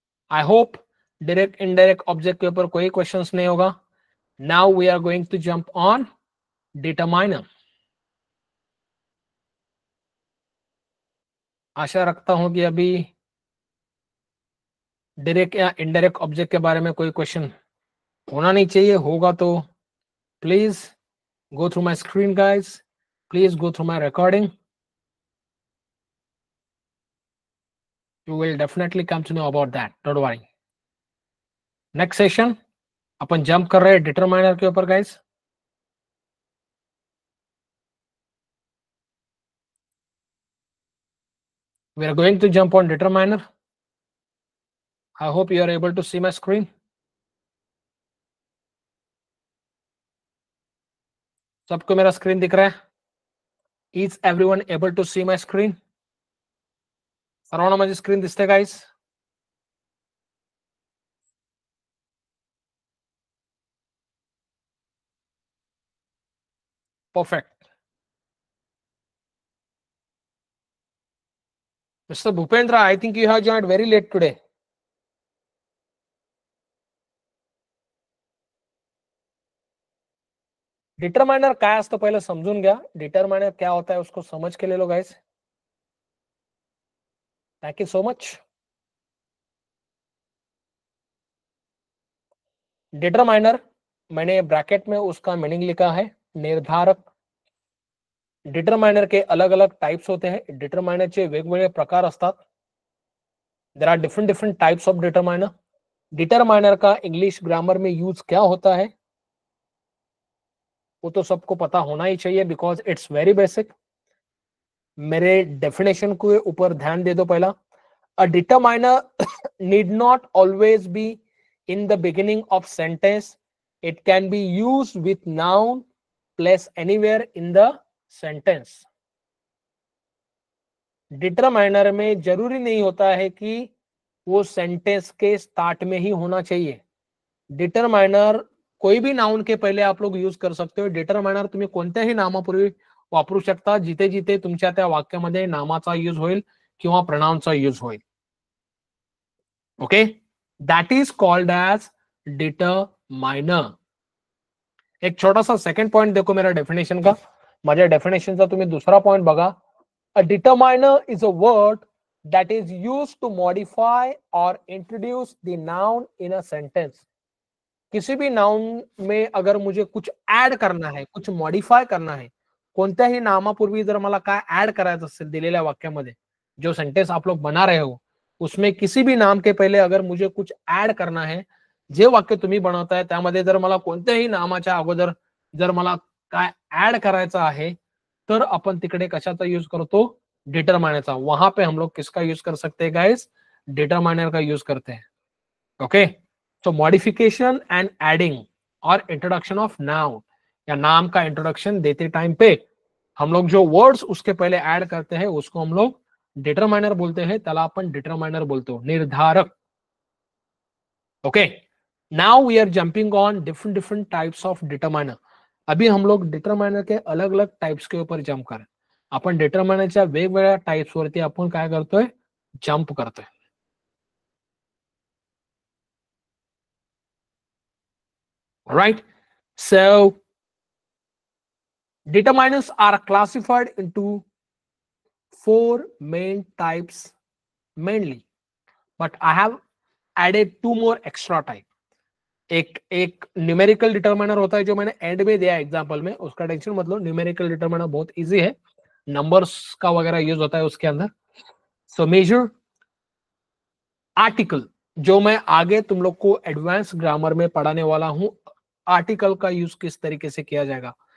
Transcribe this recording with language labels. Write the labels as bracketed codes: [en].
[en] I hope [hi] direct indirect object के ऊपर कोई क्वेश्चंस नहीं होगा. [en] Now we are going to jump on determiner. [hi] आशा रखता हूं कि अभी डायरेक्ट या इनडायरेक्ट ऑब्जेक्ट के बारे में कोई क्वेश्चन होना नहीं चाहिए. होगा तो [en] Please go through my screen, guys. Please go through my recording. You will definitely come to know about that. Don't worry. [hi] Next session, upon jump कर रहे हैं determiner के ऊपर, guys. [en] We are going to jump on determiner. I hope you are able to see my screen. [hi] सबको मेरा screen दिख रहा है? [en] Is everyone able to see my screen? [mr] सर्वांना माझी screen दिसते, guys? [en] Perfect. Mr. Bhupendra, I think you have joined very late today. [mr] Determiner काय असतं पहिलं समजून घ्या. [hi] डिटरमाइनर क्या होता है उसको समझ के ले लो guys. [en] Thank you so much. [hi] Determiner मैंने ब्रैकेट में उसका मीनिंग लिखा है, निर्धारक. डिटरमाइनर के अलग अलग टाइप्स होते हैं. [mr] डिटरमाइनरचे वेगवेगळे प्रकार असतात. [en] There are different different types of determiner. [hi] Determiner का इंग्लिश ग्रामर में यूज क्या होता है वो तो सबको पता होना ही चाहिए, [en] Because it's very basic. [hi] मेरे डेफिनेशन के ऊपर ध्यान दे दो पहला. [en] A determiner need not always be in the beginning of sentence. It can be used with noun place anywhere in the sentence. [hi] Determiner में जरूरी नहीं होता है कि वो सेंटेंस के स्टार्ट में ही होना चाहिए. डिटरमाइनर कोई भी नाउन के पहिले आप लोग यूज कर सकते हो. [mr] डिटरमाइनर तुम्ही कोणत्याही नामापूर्वी वापरू शकता, जिथे जिथे तुमच्या त्या वाक्यामध्ये नामाचा यूज होईल किंवा प्रनाउनचा यूज होईल. [en] Okay, that is called as determiner. [hi] एक छोटा सा सेकंड पॉइंट देखो मेरा डेफिनेशन का. [mr] माझ्या डेफिनेशनचा तुम्ही दुसरा पॉइंट बघा. [en] A determiner is a word that is used to modify or introduce the noun in a sentence. [hi] किसी भी नाउन में अगर मुझे कुछ ऍड करना है, [mr] कुछ मॉडिफाय करना है, कोणत्याही नामापूर्वी जर मला काय ऍड करायचं असेल दिलेल्या वाक्यामध्ये, [hi] जो सेंटेंस आप लोग बना रहे हो उसमें किसी भी नाम के पहले अगर मुझे कुछ ऍड करना है, [mr] जे वाक्य तुम्ही बनवताय त्यामध्ये जर मला कोणत्याही नामाच्या अगोदर जर मला काय ऍड करायचं आहे तर आपण तिकडे कशाचा यूज करतो? डिटरमाइनरचा. [hi] वहां पे हम लोग किसका यूज कर सकते हैं गाइस? डिटरमाइनर का यूज करते हैं. ओके, तो मॉडिफिकेशन एंड एडिंग और इंट्रोडक्शन ऑफ नाउन, या नाम का इंट्रोडक्शन देते टाइम पे हम लोग जो वर्ड्स उसके पहले ऐड करते हैं उसको हम लोग डिटरमाइनर बोलते हैं. [mr] त्याला आपण डिटरमाइनर बोलतो, निर्धारक. [en] Okay, now we are jumping on different different types of determiner. [hi] अभी हम लोग डिटरमाइनर के अलग अलग टाइप्स के ऊपर जंप करें. [mr] आपण डिटरमाइनरच्या वेगवेगळ्या टाइप्स वरती आपण काय करतोय? जंप करतोय. [en] Right, so determiners are classified into 4 main types mainly, but I have added 2 more extra type. [hi] एक न्यूमेरिकल डिटरमाइनर होता है जो मैंने एंड में दिया एग्जांपल में, उसका टेंशन मत लो, न्यूमेरिकल डिटरमाइनर बहुत इजी है, नंबर्स का वगैरह यूज होता है उसके अंदर। सो मेजर आर्टिकल, जो मैं आगे तुम लोग को एडवांस ग्रामर में पढ़ाने वाला हूं, आर्टिकल का यूज किस तरीके से किया जाएगा।